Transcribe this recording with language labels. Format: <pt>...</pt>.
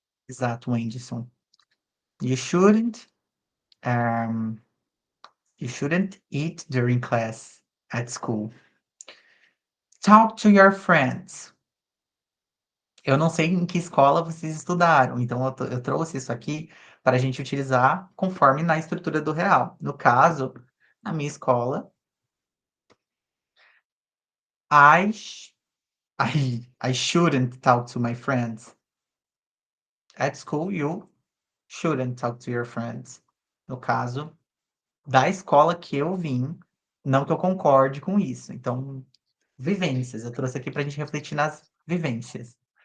<en>Exato, Wendyson. You shouldn't, um, you shouldn't eat during class at school. Talk to your friends.</en> <pt>Eu não sei em que escola vocês estudaram, então eu trouxe isso aqui para a gente utilizar conforme na estrutura do real. No caso, na minha escola, I</pt> <en>I shouldn't talk to my friends. At school, you shouldn't talk to your friends.</en> <pt>No caso, da escola que eu vim, não que eu concorde com isso. Então, vivências. Eu trouxe aqui pra gente refletir nas vivências.</pt>